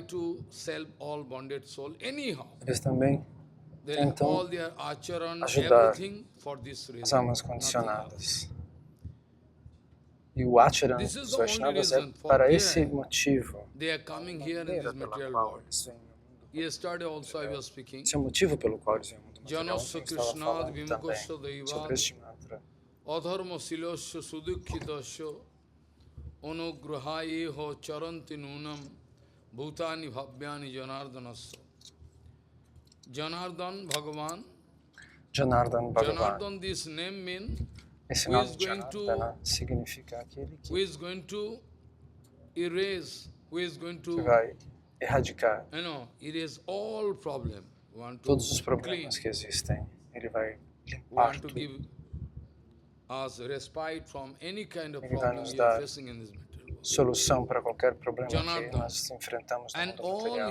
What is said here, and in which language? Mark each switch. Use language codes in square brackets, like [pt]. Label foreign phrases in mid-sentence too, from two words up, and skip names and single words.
[pt] Eles também tentam ajudar as almas condicionadas. E o acharan dos Vaishnavas é para esse motivo, a maneira pela qual eles vêm no mundo material. Esse é o motivo pelo qual eles vêm no mundo material. Ontem eu estava falando também sobre este mantra. [sa] अधर्म शीलस्य सुदुःखितस्य अनुग्रहायेह चरन्ति नूनं भूतानि भव्यानि जनार्दनस्य. [pt] Janardan Bhagavan. Janardan, [en] this name means [pt] esse nome de Janardana significa aquele que vai erradicar todos os problemas que existem. Ele vai limpar tudo. Ele vai nos dar solução para qualquer problema que nós enfrentamos no mundo material.